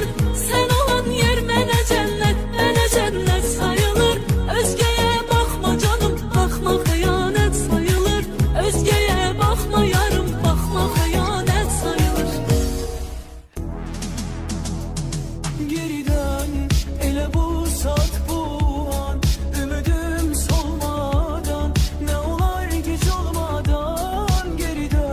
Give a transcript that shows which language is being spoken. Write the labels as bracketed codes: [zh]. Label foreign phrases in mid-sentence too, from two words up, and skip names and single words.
[az] Sən olan yer mənə cənnət sayılır. Özgəyə baxma canım, baxma xəyanət sayılır. Özgəyə baxma yarım, baxma xəyanət sayılır. Geri dön, elə bu saat bu an, [tr] ümidim solmadan, ne olar geç olmadan. Geri